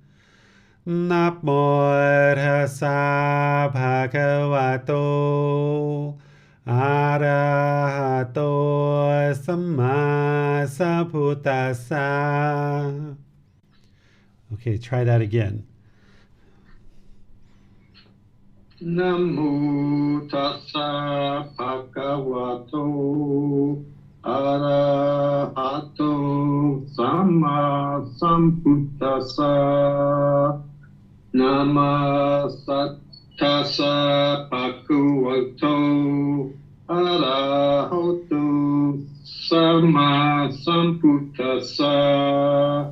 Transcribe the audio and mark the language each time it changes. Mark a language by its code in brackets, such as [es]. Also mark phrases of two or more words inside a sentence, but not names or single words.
[pi] Namo Tassa Bhagavato Arahato Samma Sambuddhassa. [en] Okay, try that again. [pi] Namo tassa bhagavato arahato samma sambuddhassa. Nama tassa bhagavato arahato samma sambuddhassa.